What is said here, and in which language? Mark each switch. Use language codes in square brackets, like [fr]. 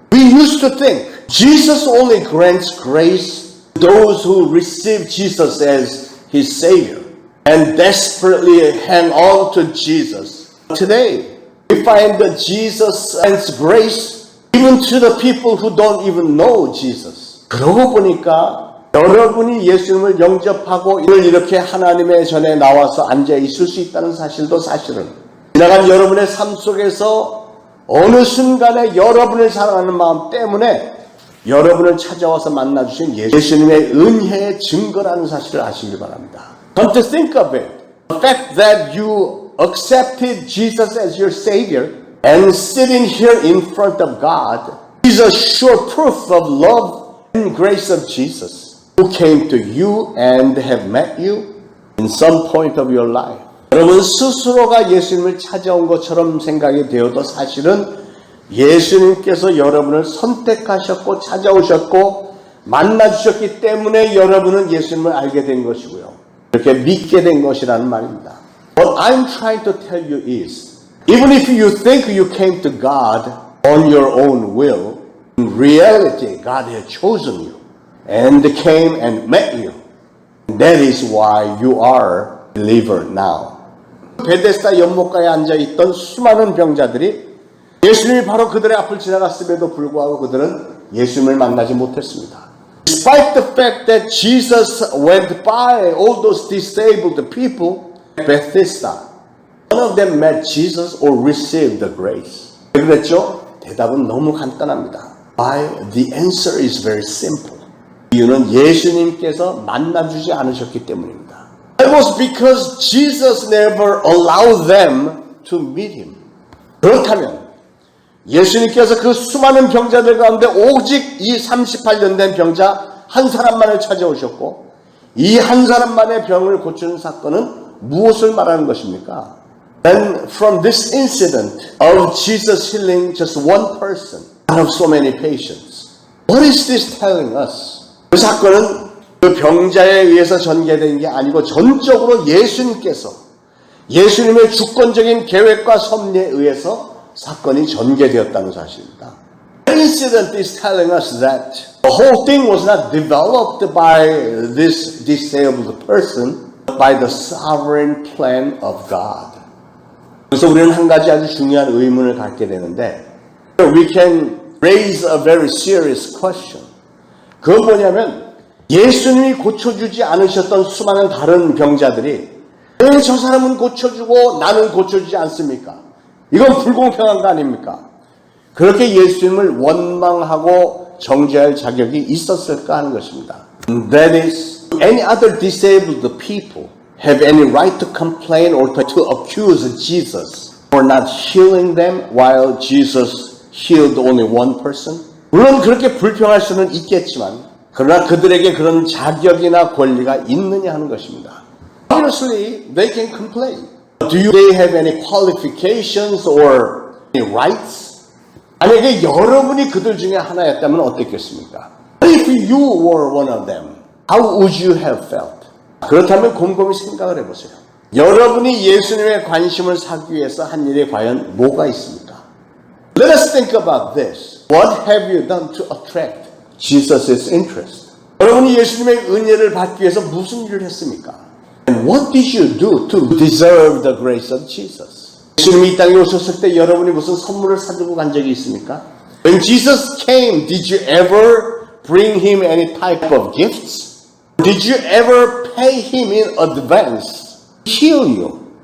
[en] We used to think Jesus only grants grace to those who receive Jesus as his Savior and desperately hang on to Jesus. Today, we find that Jesus grants grace even to the people who don't even know Jesus. [ko] 그러고 보니까 여러분이 예수님을 영접하고 이렇게 하나님의 전에 나와서 앉아 있을 수 있다는 사실도 사실은 지나간 여러분의 삶 속에서 어느 순간에 여러분을 사랑하는 마음 때문에 여러분을 찾아와서 만나주신 예수님의 은혜의 증거라는 사실을 아시길 바랍니다. [en] Come to think of it, the fact that you accepted Jesus as your Savior and sitting here in front of God is a sure proof of love and grace of Jesus. Who came to you and have met you in some point of your life. [ko] 여러분 스스로가 예수님을 찾아온 것처럼 생각이 되어도 사실은 예수님께서 여러분을 선택하셨고 찾아오셨고 만나주셨기 때문에 여러분은 예수님을 알게 된 것이고요. 이렇게 믿게 된 것이라는 말입니다. [en] What I'm trying to tell you is, even if you think you came to God on your own will, in reality God has chosen you. And came and met you. That is why you are a believer now. [ko] 베데스다 연못가에 앉아있던 수많은 병자들이 예수님이 바로 그들의 앞을 지나갔음에도 불구하고 그들은 예수님을 만나지 못했습니다. [en] Despite the fact that Jesus went by all those disabled people at Bethesda, none of them met Jesus or received the grace. [ko] 왜 그랬죠? 대답은 너무 간단합니다. [en] Why? The answer is very simple. [ko] 이유는 예수님께서 만나주지 않으셨기 때문입니다. [en] It was because Jesus never allowed them to meet him. [ko] 그렇다면 예수님께서 그 수많은 병자들 가운데 오직 이 38년 된 병자 한 사람만을 찾아오셨고 이 한 사람만의 병을 고치는 사건은 무엇을 말하는 것입니까? [en] And from this incident of Jesus healing just one person out of so many patients, what is this telling us? [ko] 그 사건은 그 병자에 의해서 전개된 게 아니고 전적으로 예수님께서 예수님의 주권적인 계획과 섭리에 의해서 사건이 전개되었다는 사실입니다. [en] The incident is telling us that the whole thing was not developed by this disabled person, but by the sovereign plan of God. [ko] 그래서 우리는 한 가지 아주 중요한 의문을 갖게 되는데, [en] we can raise a very serious question. [ko] 그건 뭐냐면 예수님이 고쳐주지 않으셨던 수많은 다른 병자들이 왜 저 사람은 고쳐주고 나는 고쳐주지 않습니까? 이건 불공평한 거 아닙니까? 그렇게 예수님을 원망하고 정죄할 자격이 있었을까 하는 것입니다. [en] That is, any other disabled people have any right to complain or to accuse Jesus for not healing them while Jesus healed only one person? [ko] 물론 그렇게 불평할 수는 있겠지만 그러나 그들에게 그런 자격이나 권리가 있느냐 하는 것입니다. [en] Obviously, they can complain. Do they have any qualifications or any rights? [ko] 만약에 여러분이 그들 중에 하나였다면 어땠겠습니까? [en] If you were one of them, how would you have felt? [ko] 그렇다면 곰곰이 생각을 해보세요. 여러분이 예수님의 관심을 사기 위해서 한 일이 과연 뭐가 있습니까? [en] Let us think about this. What have you done to attract Jesus' interest? [ko] 여러분이 예수님의 은혜를 받기 위해서 무슨 일을 했습니까? [en] And what did you do to deserve the grace of Jesus? [ko] 예수님이 이 땅에 오셨을 때 여러분이 무슨 선물을 사주고 간 적이 있습니까? [en] When Jesus came, did you ever bring him any type of gifts? Did you ever pay him in advance to heal you?